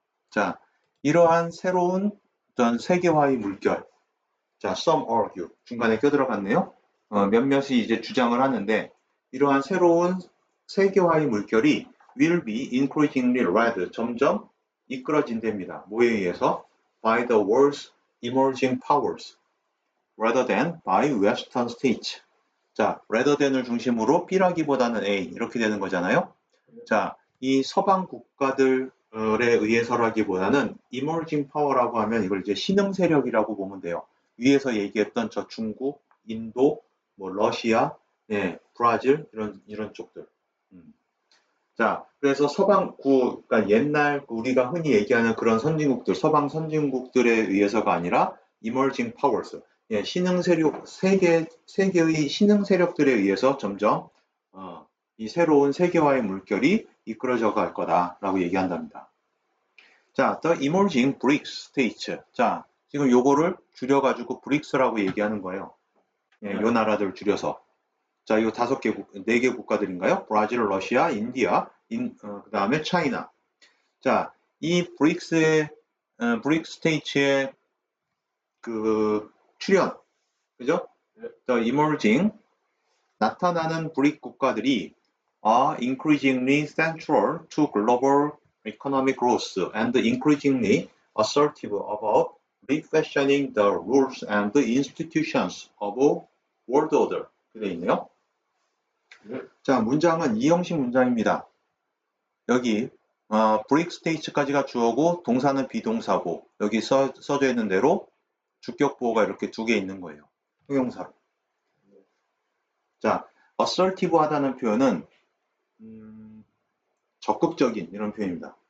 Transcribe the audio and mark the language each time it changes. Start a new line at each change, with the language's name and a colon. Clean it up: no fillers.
Korean: 자, 이러한 새로운 어떤 세계화의 물결. 자,
English: some argue.
Korean: 중간에 껴들어갔네요. 몇몇이 이제 주장을 하는데 이러한 새로운 세계화의 물결이
English: will be increasingly led,
Korean: 점점 이끌어진답니다. 뭐에 의해서?
English: By the world's emerging powers rather than by western states.
Korean: 자, rather than을 중심으로 B라기보다는 A 이렇게 되는 거잖아요. 자, 이 서방 국가들에 의해서라기보다는 emerging power라고 하면 이걸 이제 신흥 세력이라고 보면 돼요. 위에서 얘기했던 저 중국, 인도, 뭐 러시아, 브라질 이런 쪽들. 자, 그래서 그러니까 옛날 우리가 흔히 얘기하는 그런 선진국들, 서방 선진국들에 의해서가 아니라 emerging powers, 신흥 세력, 세계의 신흥 세력들에 의해서 점점 이 새로운 세계화의 물결이 이끌어져 갈 거다라고 얘기한답니다.
English: 자, the emerging BRICS states.
Korean: 자, 지금 요거를 줄여가지고 BRICS라고 얘기하는 거예요. 요 나라들 줄여서. 자, 이 4개 국가들인가요? 브라질, 러시아, 인디아, 그 다음에 차이나. 자, 이 브릭스 스테이츠의 그 출현, 그죠?
English: The emerging,
Korean: 나타나는 브릭 국가들이
English: are increasingly central to global economic growth and increasingly assertive about refashioning the rules and the institutions of world order.
Korean: 되어 있네요. 자, 문장은 이 형식 문장입니다. 여기 브릭 스테이츠까지가 주어고 동사는 비동사고 여기 써져 있는 대로 주격 보호가 이렇게 2개 있는 거예요. 형용사로. 자, assertive 하다는 표현은 적극적인 이런 표현입니다.